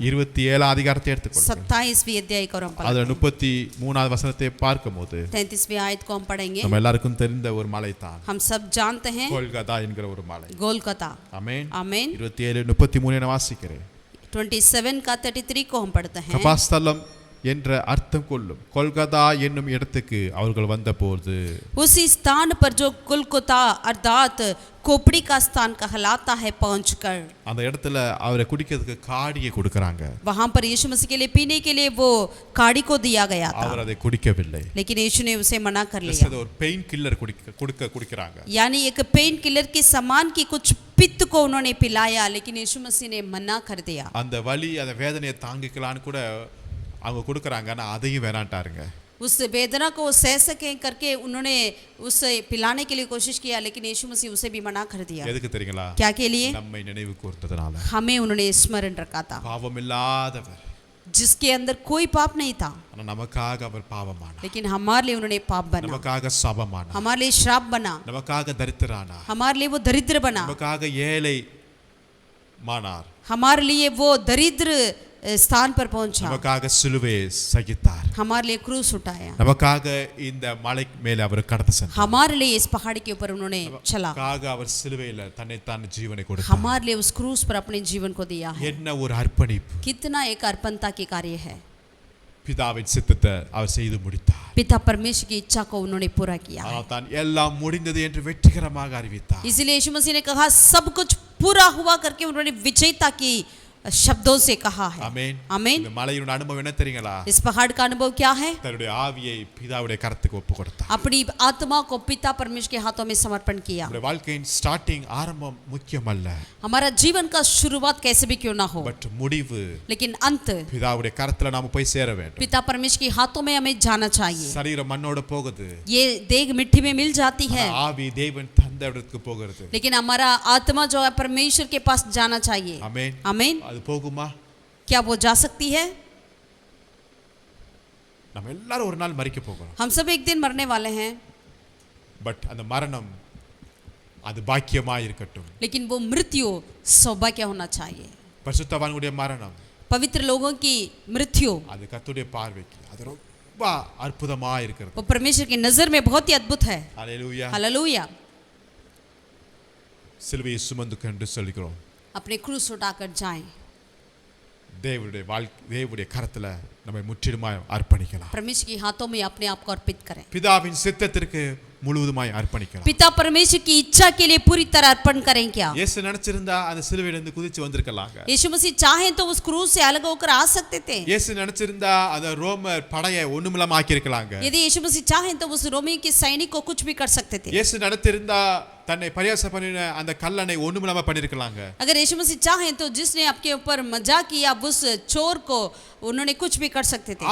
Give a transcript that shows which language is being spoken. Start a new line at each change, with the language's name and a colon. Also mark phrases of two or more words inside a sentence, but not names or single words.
Tamil: 27 அதிகாரத்தை எடுத்துக்கொள்ளுங்க.
Hindi: 27वीं अध्याय को हम
Tamil: அதுல
Hindi: पढ़ेंगे।
Tamil: 33வது வசனத்தை பார்க்கும்போது
Hindi: 33वीं आयत को हम पढ़ेंगे।
Tamil: நம்ம எல்லாருக்கும் தெரிந்த ஒரு மலை தான்
Hindi: हम सब जानते हैं
Tamil: கோல்கதா என்கிற ஒரு மலை.
Hindi: गोलकाता।
Tamil: ஆமென்.
Hindi: आमीन।
Tamil: 27:33 நான் வாசிக்கிறேன்.
Hindi: 27 का 33 को हम पढ़ते हैं।
Tamil: கபாஸ்தலம் என்ற அர்த்தம் கொள்ளும் கொல்கதா என்னும் இடத்துக்கு அவர்கள் வந்தபோது,
Hindi: उसी स्थान पर जो कुलकुता अर्थात खोपड़ी का स्थान कहलाता है पहुंचकर,
Tamil: அந்த இடத்துல அவரை குடிக்கிறதுக்கு காடியை கொடுக்கறாங்க.
Hindi: वहां पर यीशु मसीह के लिए पीने के लिए वो काड़ी को दिया गया था,
Tamil: அவர் அதை குடிக்கவில்லை.
Hindi: लेकिन यीशु ने उसे मना कर लिया।
Tamil: ஒரு
English: pain killer
Tamil: குடிக்கறாங்க.
Hindi: यानी एक
English: pain killer
Hindi: के समान की कुछ पित्त को उन्होंने पिलाया, लेकिन यीशु मसीह ने मना कर दिया।
Tamil: அந்த வலி அந்த வேதனையை தாங்கிக்கலான்னு கூட அவங்க கொடுக்கறாங்க, ஆனா அதையும் வேணாட்டாருங்க.
Hindi: उस वेदना को सह सके करके उन्होंने उसे पिलाने के लिए कोशिश किया, लेकिन यीशु मसीह उसे भी मना कर दिया।
Tamil: எதுக்கு தெரியுங்களா?
Hindi: क्या के लिए?
Tamil: நம்மை நினைவு கூர்ந்ததனால.
Hindi: हमें उन्होंने स्मरण रखा था,
Tamil: பாவம் இல்லாதவர்,
Hindi: जिसके अंदर कोई पाप नहीं था,
Tamil: ஆனா நமக்காக அவர் பாவமானார்.
Hindi: लेकिन हमारे लिए उन्होंने पाप बना,
Tamil: நமக்காக சாபமானார்.
Hindi: हमारे लिए श्राप बना,
Tamil: நமக்காக दरिद्रரானார்.
Hindi: हमारे लिए वो दरिद्र बना,
Tamil: நமக்காக ஏழை மானார்.
Hindi: हमारे लिए वो दरिद्र स्थान पर पहुंचा,
Tamil: நமக்காக சிலுவையை சகித்தார்.
Hindi: हमारे लिए क्रूस उठाया,
Tamil: நமக்காக இந்த மலை மேலே அவர் கடந்து சென்றார்.
Hindi: हमारे लिए इस पहाड़ी के ऊपर उन्होंने चला,
Tamil: நமக்காக அவர் சிலுவையில தன்னைத்தான் ஜீவனை கொடுத்தார்.
Hindi: हमारे लिए उस क्रूस पर अपने जीवन को दिया है।
Tamil: என்ன ஒரு அர்ப்பணிப்பு!
Hindi: कितना एक अर्पणता की कार्य है।
Tamil: பிதாவின் சித்தத்தை அவர் செய்து முடித்தார்.
Hindi: पिता परमेश्वर की इच्छा को उन्होंने पूरा किया है।
Tamil: ஆனால் தான் எல்லாம் முடிந்தது என்று வெற்றிகரமாக அறிவித்தார்.
Hindi: इसलिए यीशु मसीह ने कहा सब कुछ पूरा हुआ करके उन्होंने विजयता की शब्दों से कहा है।
Tamil: ஆமென்.
Hindi: आमीन।
Tamil: இந்த மலையோட அனுபவம் என்ன தெரியுங்களா?
Hindi: इस पहाड़ का अनुभव क्या है?
Tamil: தன்னுடைய ஆவியை பிதாவுடைய கரத்துக்கு ஒப்பு கொடுத்தார்.
Hindi: अपनी आत्मा को पिता परमेश्वर के हाथों में समर्पण किया।
Tamil: நம்முடைய வாழ்க்கையின் ஸ்டார்டிங் ஆரம்பம் முக்கியமல்ல,
Hindi: हमारा जीवन का शुरुआत कैसे भी क्यों ना हो,
Tamil: பட் முடிவு
Hindi: लेकिन अंत
Tamil: பிதாவுடைய கரத்துல நாம போய் சேர வேண்டும்.
Hindi: पिता परमेश्वर के हाथों में हमें जाना चाहिए।
Tamil: சரீரம் மண்ணோட போகுது,
Hindi: ये देह मिट्टी में मिल जाती है,
Tamil: ஆவி தேவன் தந்த இடத்துக்கு போகிறது.
Hindi: लेकिन हमारा आत्मा जो है परमेश्वर के पास जाना चाहिए।
Tamil: ஆமென்.
Hindi: आमीन।
Tamil: அது போகுமா?
Hindi: क्या वो जा सकती है?
Tamil: நம்ம எல்லாரும் ஒரு நாள் மரிக்க போகிறோம்.
Hindi: हम सब एक दिन मरने वाले हैं,
Tamil: பட் அந்த மரணம் அது பாக்கியமா இருக்கட்டும்.
Hindi: लेकिन वो मृत्यु सौभाग्य होना चाहिए।
Tamil: பரிசுத்தவான்களுடைய மரணம்,
Hindi: पवित्र लोगों की मृत्यु
Tamil: அது கர்த்தருடைய பார்வைக்கு அது ரொம்ப அற்புதமா இருக்கிறது.
Hindi: वो परमेश्वर की नजर में बहुत ही अद्भुत है।
Tamil: ஹalleluya.
Hindi: हालेलुया।
Tamil: சிலுவையை சுமந்து கொண்டு சொல்கிறோம்,
Hindi: अपने क्रूस उठाकर जाएं,
Tamil: தேவனுடைய கரத்துல நம்மை முற்றிலுமாய் அர்ப்பணிக்கலாம்.
Hindi: परमेश्वर के हाथों में अपने आप को अर्पित करें,
Tamil: பிதாவின் சித்தத்திற்கு முழுவதுமாய் அர்ப்பணிக்கலாம்.
Hindi: पिता परमेश्वर की इच्छा के लिए पूरी तरह अर्पण करें। क्या
Tamil: இயேசு நினைச்சிருந்தா அந்த சிலுவையிலிருந்து குதிச்சு வந்திருக்கலாங்க.
Hindi: यीशु मसीह चाहे तो उस क्रूस से अलग होकर आ सकते थे।
Tamil: இயேசு நினைச்சிருந்தா அந்த ரோமர் படையை ஒண்ணுமில்லாம ஆக்கி இருக்கலாங்க.
Hindi: यदि यीशु मसीह चाहे तो उस रोमी के सैनिक को कुछ भी कर सकते थे।
Tamil: இயேசு நினைச்சிருந்தா தன்னை பரியாசம் பண்ணின அந்த கல்லனை ஒண்ணுமில்லாம பண்ணிருக்கலாங்க.
Hindi: अगर यीशु मसीह चाहे तो जिसने आपके ऊपर मजाक किया उस चोर को उन्होंने कुछ भी कर सकते थे,